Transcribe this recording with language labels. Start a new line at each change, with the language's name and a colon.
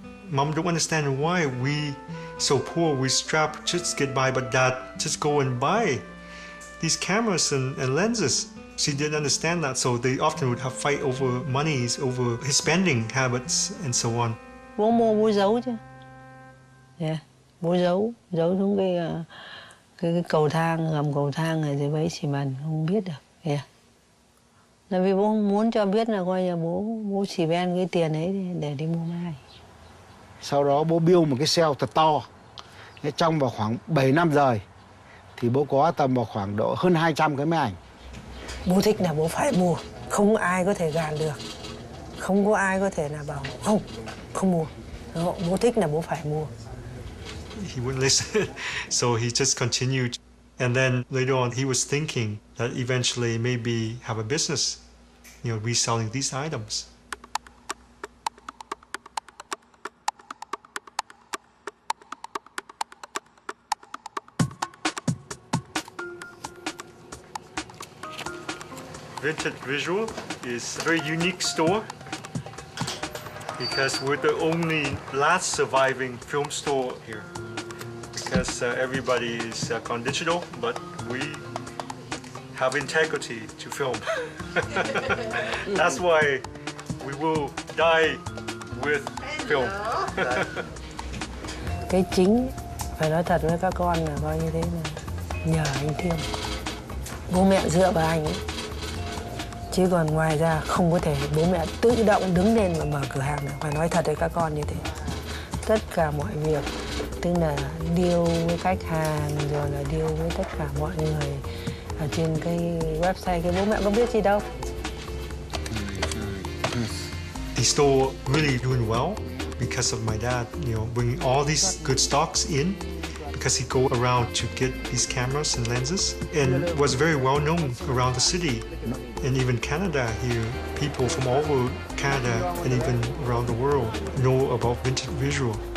English: Mom don't understand why we so poor, we strapped, just get by, but Dad just go and buy these cameras and lenses. She didn't understand that, so they often would have fight over monies, over his spending habits, and so on.
Vietnamese: Bố mua bố giấu chứ. Yeah. Bố giấu xuống cái cầu thang, gầm cầu thang này rồi bấy xi măng không biết được. Yeah. Là vì bố không muốn cho biết là coi như bố chỉ ven cái tiền ấy để đi mua máy ảnh. Sau đó bố build một cái sale thật to. Trong vào khoảng 7 năm rồi thì bố có tầm vào khoảng độ hơn 200 cái máy ảnh. Bố thích là bố phải mua, không ai có thể gạt được. Không có ai có thể là bảo không mua. Bố thích là bố phải mua.
English: He wouldn't listen, so he just continued. And then later on, he was thinking that eventually maybe have a business, you know, reselling these items. Vintage Visual is a very unique store because we're the only last surviving film store here. Because everybody is gone digital, but we have integrity to film. That's why we will die with film.
Vietnamese: Cái chính phải nói thật với các con là coi như thế là nhờ anh Thiêm. Bố mẹ dựa vào anh ấy. Chứ còn ngoài ra không có thể bố mẹ tự động đứng lên và mở cửa hàng được. Phải nói thật với các con như thế. Tất cả mọi việc, tức là deal với khách hàng, rồi là deal với tất cả mọi người ở trên cái website, cái bố mẹ có biết gì đâu.
English: The store really doing well because of my dad, you know, bringing all these good stocks in. Because he go around to get these cameras and lenses, and was very well known around the city and even Canada here. People from all over Canada and even around the world know about Vintage Visual.